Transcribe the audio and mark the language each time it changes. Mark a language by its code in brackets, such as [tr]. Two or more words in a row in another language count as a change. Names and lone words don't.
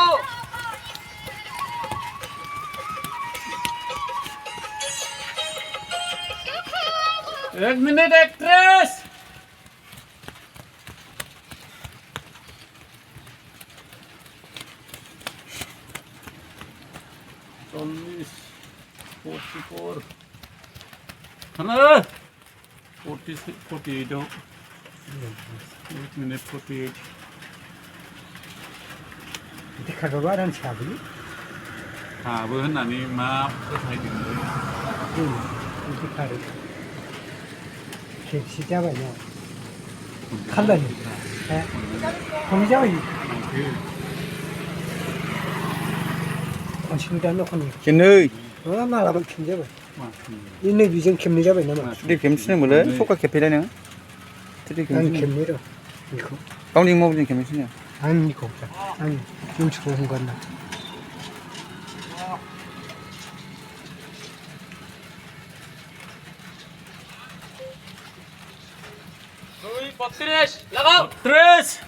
[brx] 1 मिनट 31 40 44 Hello 46 48 8 minute 48 देखा बाबा रान साबि हाबो होननानै मा फोथायदोंलै देखा रे खेबसे जाबाय ना खालामो हे खम जाबाय खनसेनो दानो खन खेबनै मालाबा खेबनै जाबाय इनै बिजों खेबनै जाबाय नामा दै खेबसेनो मोनो सका खेबफैलाय नों आं खेबनै र' बेखौ गावनि मबाइलजों खेबनोसै आंनिखौ आं मिथिखौ हगारना [hi] Tres, लगाओ 3